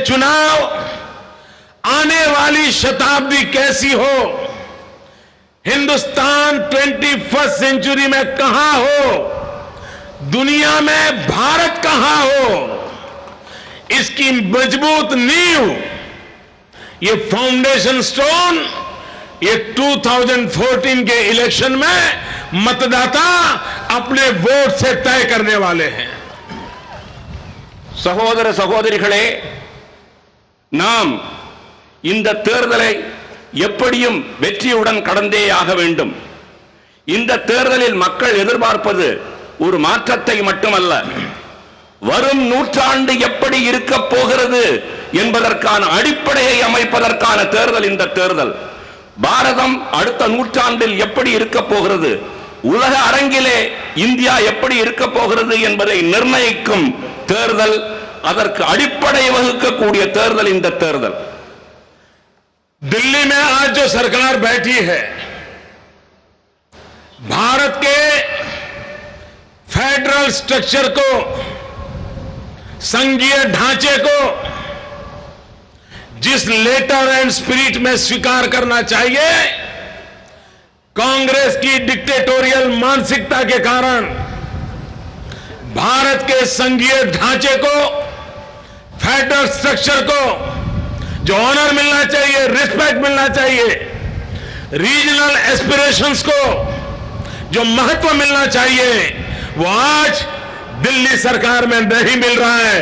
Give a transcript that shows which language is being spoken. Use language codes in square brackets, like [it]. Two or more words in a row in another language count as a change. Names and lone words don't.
[hi] चुनाव आने वाली शताब्दी कैसी हो, हिंदुस्तान 21st सेंचुरी में कहां हो, दुनिया में भारत कहां हो, इसकी मजबूत नींव, ये [en] foundation stone [hi] ये 2014 के इलेक्शन में मतदाता अपने वोट से तय करने वाले हैं. [ta] சகோதர சகோதரிகளே, நாம் இந்த தேர்தலை எப்படியும் வெற்றியுடன் கடந்தே ஆக வேண்டும். இந்த தேர்தலில் மக்கள் எதிர்பார்ப்பது ஒரு மாற்றத்தை மட்டுமல்ல, வரும் நூற்றாண்டு எப்படி இருக்க போகிறது என்பதற்கான அடிப்படையை அமைப்பதற்கான தேர்தல் இந்த தேர்தல். பாரதம் அடுத்த நூற்றாண்டில் எப்படி இருக்க போகிறது, உலக அரங்கிலே இந்தியா எப்படி இருக்க போகிறது என்பதை நிர்ணயிக்கும் தேர்தல், அதற்கு அடிப்படை வகுக்கக்கூடிய தேர்தல் இந்த தேர்தல். [hi] दिल्ली में आज जो सरकार बैठी है, भारत के [en] federal structure [hi] को, संघीय ढांचे को जिस [en] letter and spirit [hi] में स्वीकार करना चाहिए, कांग्रेस की डिक्टेटोरियल मानसिकता के कारण भारत के संघीय ढांचे को, [en] federal structure [hi] को जो ऑनर मिलना चाहिए, रिस्पेक्ट मिलना चाहिए, [en] regional aspirations [hi] को जो महत्व मिलना चाहिए, वो आज दिल्ली सरकार में नहीं मिल रहा है.